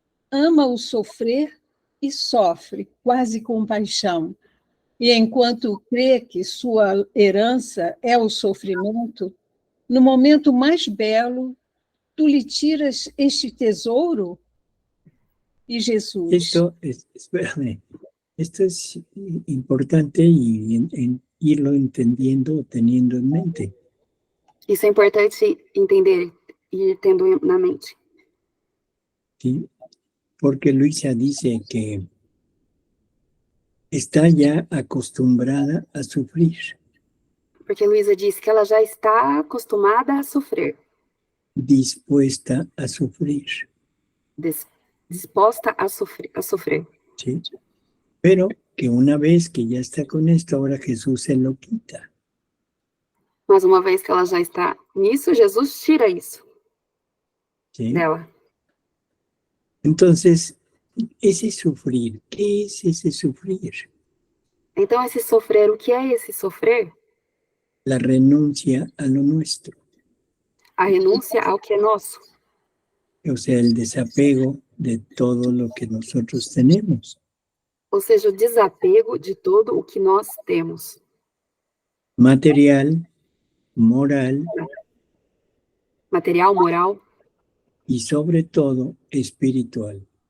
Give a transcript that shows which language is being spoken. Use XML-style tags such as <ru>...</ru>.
<pt>ama o sofrer e sofre quase com paixão, e enquanto crê que sua herança é o sofrimento, no momento mais belo, tu lhe tiras este tesouro? E Jesus...</pt> <es>Espérame, esto es importante y irlo entendiendo, teniendo en mente.</es> <pt>Isso é importante entender e ir tendo na mente.</pt> <es>¿Sí? Porque Luisa dice que está ya acostumbrada a sufrir,</es> <pt>Porque Luísa disse que ela já está acostumada a sofrer,</pt> <es>dispuesta a sufrir,</es> <pt>disposta a sofrer.</pt> <es>¿sí? Pero que una vez que ya está con esto, ahora Jesús se lo quita.</es> <pt>Mas uma vez que ela já está nisso, Jesus tira isso</pt> <es>¿Sí?</es> <pt>dela.</pt> <es>Entonces, ese sufrir, ¿qué es ese sufrir?</es> <pt>Então, esse sofrer, o que é esse sofrer?</pt> <es>La renuncia a lo nuestro,</es> <pt>A renúncia ao que é nosso.</pt> <es>o sea, el desapego de todo lo que nosotros tenemos.</es> <pt>Ou seja, o desapego de todo o que nós temos.</pt> <es>Material, moral</es> <pt>Material, moral</pt> <es>y sobre todo espiritual.</es>